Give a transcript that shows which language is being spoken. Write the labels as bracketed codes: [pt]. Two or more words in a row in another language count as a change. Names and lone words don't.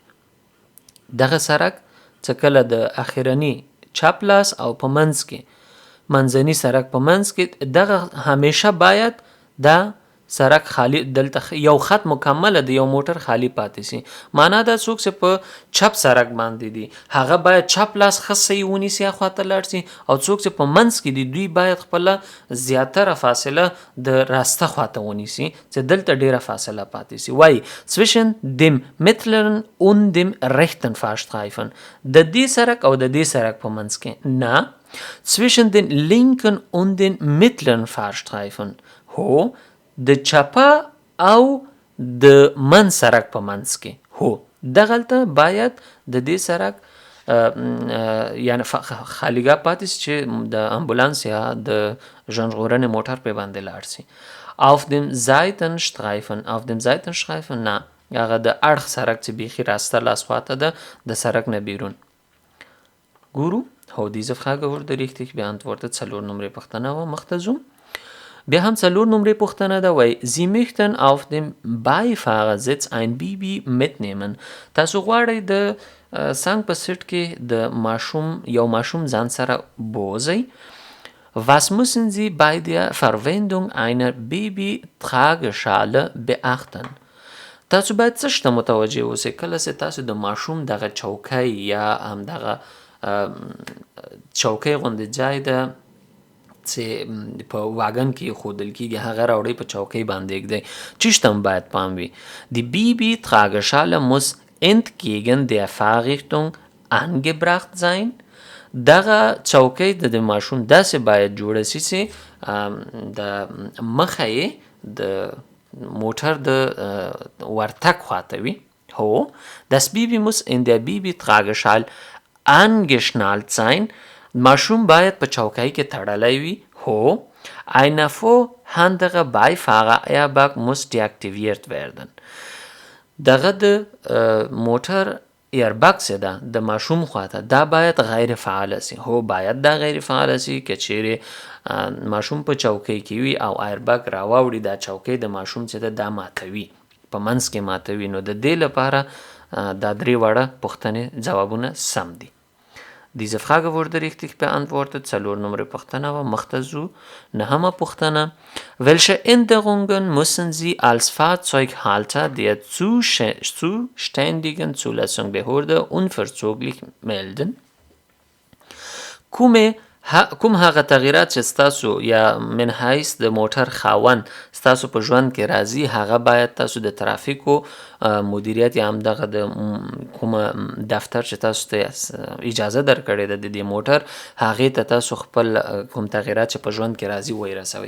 [ps] دغه سرک چې کله د اخرنی چپ لاس او په منځ کې منځنی سرک په منځ کې دغه همیشه باید دا سرک خالی دلته یو خط مکمل د یو موټر خالی پاتې سي. معنا دا څوک چې په چپ سرک باندې دي هغه باید چپ لاس خصي ونیسي خواته لاړ سي او څوک چې په منځ کې دي دوی باید خپل زیاتره فاصله د راسته خواته ونیسي چې دلته ډیره فاصله پاتې سي. وای [de] zwischen dem mittleren und dem rechten Fahrstreifen [ps] د دې سرک او د دې سرک په منځ کې نه [de] zwischen den linken und den mittleren Fahrstreifen. [ps] هو د چپه او د من سرک په منځ کې. هو دغلته باید د دې سرک یعنی خالیګه پاتې چې د امبولانس یا د ژوند ژغورنې موټر په باندې لاړ سي. [de] Auf dem Seitenstreifen [ps] نه هغه د اړخ سرک چې بیخي راسته لاس خواته ده د سرک نه بیرون. ګورو هو [de] diese Frage wurde richtig beantwortet. [ps] 4 نمرې پوښتنه وه، مخ ته ځو. [de] Wir haben 4 [ps] نمرې پوښتنه ده، وایي [de] Sie möchten auf dem Beifahrersitz ein Baby mitnehmen. [ps] تاسو غواړئ د څنګ په سیټ کې د یو ماشوم ځان سره بوځئ. [de] Was müssen Sie bei der Verwendung einer Babytrageschale beachten? [ps] تاسو باید څه شته متوجه اوسئ کله چې تاسو د ماشوم دغه چوکۍ یا همدغه چوکۍ غوندې ځای ده چې په واګن کې ایښودل کېږي هغه راوړئ په چوکۍ باندې ږدئ. چیشته باید پام وي. [de] Die Babytrageschale muss entgegen der Fahrrichtung angebracht sein. [ps] دغه چوکۍ د ماشوم داسې باید جوړه شي چې د مخه یې د موټر د ورتګ خواته وي. [de] هو das Baby muss in der Babytrageschale angeschnallt sein. [ps] ماشوم باید په چوکۍ کې تړلی وي. [de] هو ein vorhandener Beifahrer-Airbag muss deaktiviert werden. [ps] دغه د موټر ایرباګ چې ده د ماشوم خواته دا باید غیر فعاله سي. هو باید دا غیر فعاله سي که چیرې ماشوم په چوکۍ کې وي او ایرباګ راواوړي دا چوکۍ د ماشوم چې ده دا ماتوي، په منځ کې ماتوي. نو د دې لپاره دا 3 واړه پوښتنې ځوابونه سم دي. [de] Diese Frage wurde richtig beantwortet. [ps] 4 نمرې پوښتنه وه، مخ ته ځو. 9مه پوښتنه [de] Welche Änderungen müssen Sie als Fahrzeughalter der zuständigen Zulassungsbehörde unverzüglich melden? [ps] کوم هغه تغییرات چې ستاسو یا من حیث د موټر خاوند ستاسو په ژوند کې راځي هغه باید تاسو د ترافیکو مدیریت یا هم دغه د کومه دفتر چې تاسو ته اجازه درکړې ده د دې موټر هغې ته تاسو خپل کوم تغییرات چې په ژوند کې راځي ورسوئ.